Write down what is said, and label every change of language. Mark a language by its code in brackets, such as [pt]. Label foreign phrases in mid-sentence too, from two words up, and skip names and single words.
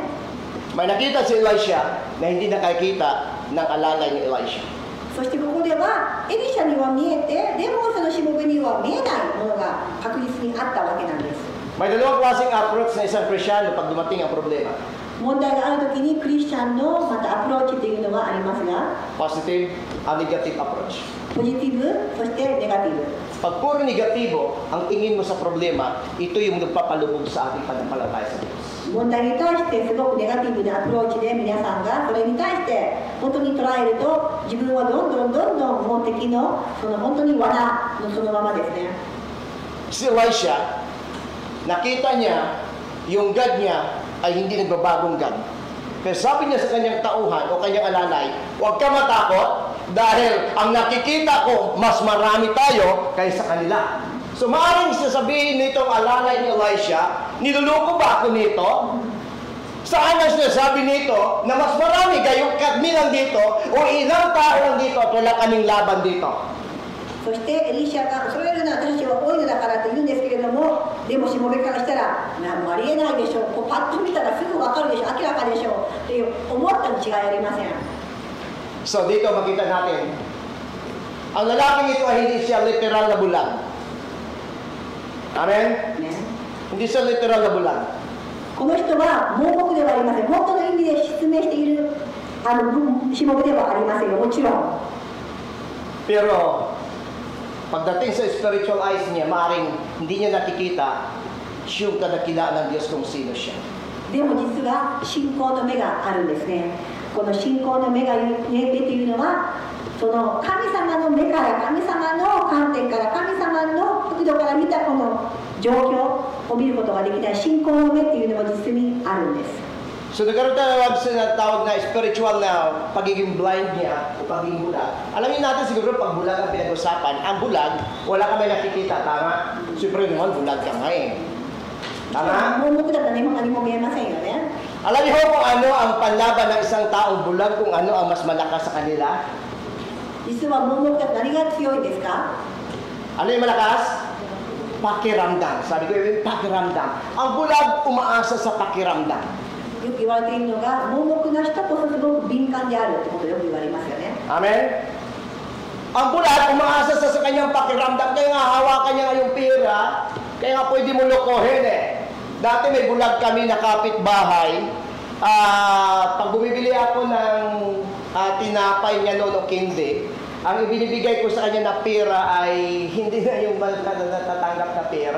[tl] May nakita si Elisha na hindi nakakita ng alalay ni Elisha. [ja] そしてここではエリシャには見えてでもそのしもべには見えないものが確実にあったわけなんです。 [tl] May dalawang klaseng approach na isang Kristyano pag dumating ang problema. [ja] 問題があるときにクリスチャンのまたアプローチというのがありますが、 [en] Positive and negative approach. [ja] ポジティブ、そしてネガティブ。 [tl] Pag puro negatibo ang tingin mo sa problema, ito yung nagpapalubog sa ating pananampalataya sa Diyos. [ja] 問題に対してすごくネガティブなアプローチで皆さんがそれに対して本当に捉えると自分はどんどんもう敵のその本当に罠のそのままですね。 [tl] Si Elisha, nakita niya yung God niya ay hindi nagbabagong God. Kaya sabi niya sa kanyang tauhan o kanyang alalay, huwag ka matakot dahil ang nakikita ko, mas marami tayo kaysa kanila. So maaaring sasabihin nitong alalay ni Elisha, niluloko ba ako nito? Saan ang sinasabi nito na mas marami kayo kami lang dito o ilang tao lang dito at wala kaming laban dito? [ja] そしてエリシャがそれよりの私は多いのだからと言うんですけれども、でもしもべからしたらもうありえないでしょう、こうパッと見たらすぐ分かるでしょう、明らかでしょうっていう思ったに違いありません。 [tl] So dito makita natin, ang lalaking ito ay hindi siya literal na bulag. Amen? [ja] ね、 [tl] Hindi siya literal na bulag. [ja] この人は盲目ではありません。本当の意味で説明しているしもべではありませんよ、もちろん。 [tl] Pero pagdating sa [en] spiritual eyes [tl] niya, maaaring hindi niya nakikita yung kadakilaan ng Diyos kung sino siya. [ja] でも実は信仰の目があるんですね。この信仰の目が目というのは、その神様の目から神様の観点から神様の角度から見たこの状況を見ることができない信仰の目っていうのも実にあるんです。 [tl] So nagkaroon tayo sa tawag na spiritual na pagiging blind niya o pagiging bulag. Alamin natin siguro pag bulag ang pinag-usapan. Ang bulag, wala kami nakikita, tama? Siyempre naman, bulag ka nga eh. Tama? [ja] 盲目だったら何も見えませんよね。 [tl] Alam niyo kung ano ang panlaban ng isang taong bulag, kung ano ang mas malakas sa kanila? [ja] 実は盲目だと何が強いですか？ [tl] Ano yung malakas? Pakiramdam. Sabi ko yung pakiramdam. Ang bulag umaasa sa pakiramdam. [ja] よく言われているのが、盲目な人こそすごく敏感であるってことをよく言われますよね。 [tl] Amen? Ang bulag umaasa sa kanyang pakiramdam. Kaya nga hawakan niya yung pera, kaya nga pwede mo lokohin eh. Dati may bulag kami na kapitbahay. Pag bumibili ako ng tinapay niya noon o kindi, ang ibinibigay ko sa kanya na pera ay hindi na yung natatanggap na pera.